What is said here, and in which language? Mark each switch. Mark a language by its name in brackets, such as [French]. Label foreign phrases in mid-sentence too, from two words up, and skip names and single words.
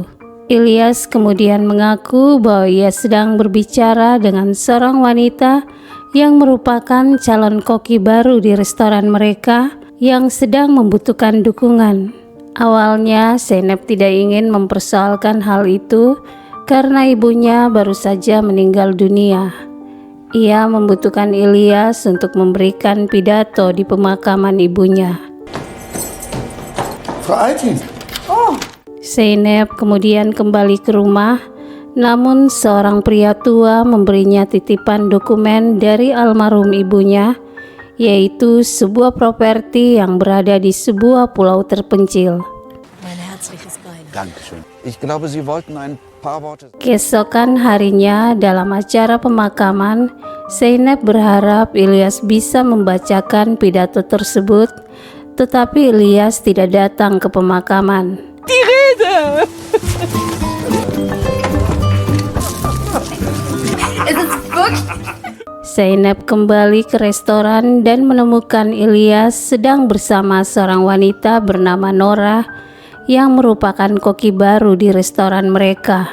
[Indonesian] Ilyas kemudian mengaku bahwa ia sedang berbicara dengan seorang wanita yang merupakan calon koki baru di restoran mereka yang sedang membutuhkan dukungan. Awalnya, Zeynep tidak ingin mempersoalkan hal itu karena ibunya baru saja meninggal dunia. Ia membutuhkan Ilyas untuk memberikan pidato di pemakaman ibunya. Frau Altin. Zeynep kemudian kembali ke rumah, namun seorang pria tua memberinya titipan dokumen dari almarhum ibunya, yaitu sebuah properti yang berada di sebuah pulau terpencil. [German] Dankeschön. Ich glaube, Sie wollten ein paar Worte. [Indonesian] Keesokan harinya dalam acara pemakaman, Zeynep berharap Ilyas bisa membacakan pidato tersebut, tetapi Ilyas tidak datang ke pemakaman. Zeynep kembali ke restoran dan menemukan Ilyas sedang bersama seorang wanita bernama Nora yang merupakan koki baru di restoran mereka.